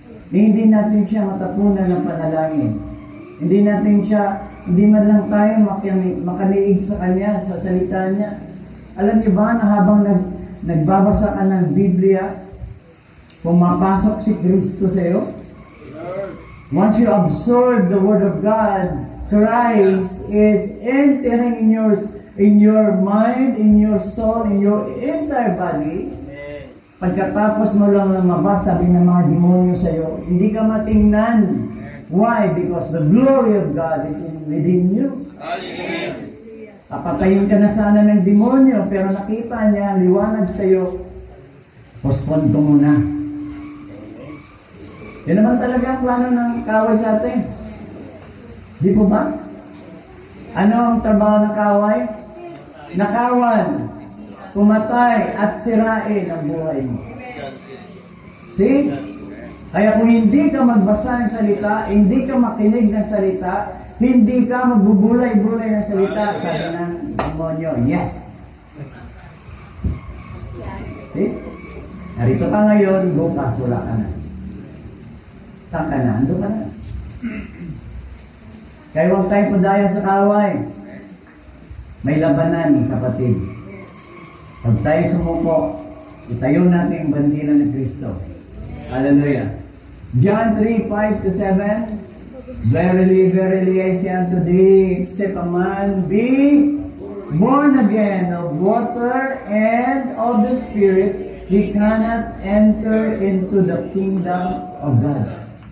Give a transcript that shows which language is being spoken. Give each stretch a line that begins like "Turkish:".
Filipino: Hindi natin siya matapunan ng panalangin. Hindi man lang tayo makaniig sa Kanya, sa salita Niya. Alam niyo ba na habang nagbabasa ka ng Biblia, pumapasok si Kristo sa iyo?
English: Once you absorb the Word of God, Christ is entering in your mind, in your soul, in your entire body.
Filipino: Pagkatapos mo lang lumabas, sabi ng mga demonyo sa iyo, hindi ka matingnan.
English: Why? Because the glory of God is within you. Hallelujah.
Filipino: Papatayin ka na sana ng demonyo, pero nakita niya, liwanag sa iyo, postpone ko muna. Yan naman talaga ang plano ng kaway sa atin. Di po ba? Ano ang trabaho ng kaway? Nakawan, pumatay, at sirain ang buhay mo. See? Kaya kung hindi ka magbasa ng salita, hindi ka makinig ng salita, hindi ka magbubulay-bulay ng salita, sabi ng demonyo, yes. See? Narito ka ngayon, bukas wala ka na. Saan ka na? Ando ka na. Kaya huwag tayo padaya sa kaway. May labanan, kapatid. Pag tayo sumuko, itayo natin ang bandila ng Kristo. Hallelujah. John 3:5-7.
English: Verily, verily, I say unto thee, except a man be born again of water and of the Spirit, he cannot enter into the kingdom of God.